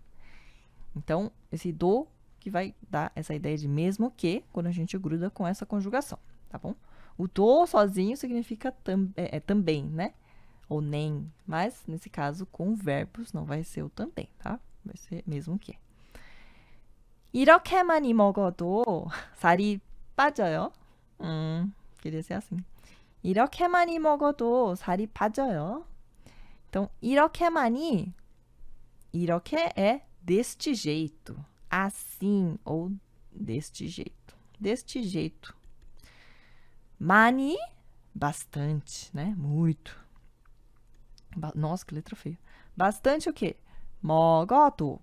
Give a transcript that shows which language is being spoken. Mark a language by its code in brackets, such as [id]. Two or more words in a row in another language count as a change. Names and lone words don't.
[pt] Então, esse do que vai dar essa ideia de mesmo que, quando a gente gruda com essa conjugação, tá bom? O do sozinho significa também, né? Ou nem, mas nesse caso, com verbos, não vai ser o também, tá? Vai ser mesmo que. [ko] 이렇게 많이 먹어도 살이 빠져요. [pt] queria ser assim. [ko] 이렇게 많이 먹어도 살이 빠져요. [pt] Então, [ko] 이렇게 많이, [pt] 이렇게 é deste jeito, assim ou deste jeito. Deste jeito. 많이, bastante, né? Muito. Nossa, que letra feia. Bastante o quê? [ko] 먹어도.